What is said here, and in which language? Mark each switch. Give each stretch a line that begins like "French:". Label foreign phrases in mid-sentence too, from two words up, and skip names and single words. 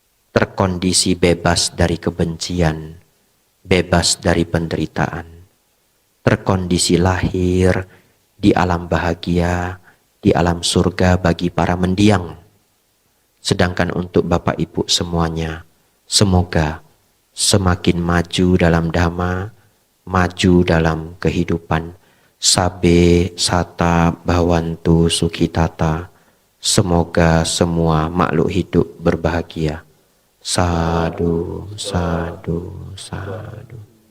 Indonesian: terkondisi bebas dari kebencian, bebas dari penderitaan, terkondisi lahir di alam bahagia, di alam surga bagi para mendiang. Sedangkan untuk Bapak Ibu semuanya, semoga semakin maju dalam dhamma, maju dalam kehidupan.
Pali: Sabe sata bhavantu sukhitata.
Indonesian: Semoga semua makhluk hidup berbahagia.
Pali: Sadu, sadu, sadu.